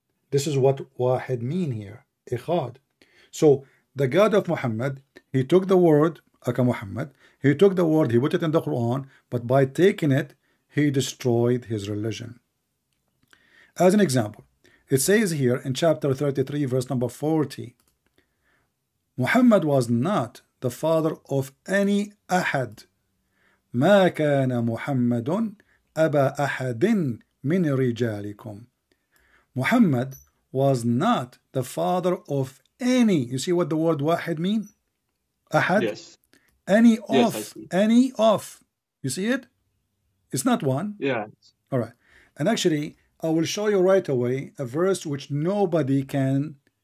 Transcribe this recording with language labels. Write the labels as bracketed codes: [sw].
[en] This is what Wahid mean here. Echad. So the God of Muhammad, he took the word Aka Muhammad, he took the word, he put it in the Quran, but by taking it, he destroyed his religion. As an example, it says here in chapter 33, verse number 40, Muhammad was not the father of any ahad. [ar] ما كان محمد أبا أحد من رجالكم. [en] Muhammad was not the father of any. You see what the word wahid mean? Ahad? Yes. Any Yes, of. Any of. You see it? It's not one. Yeah. All right. And actually, I will show you right away a verse which nobody can.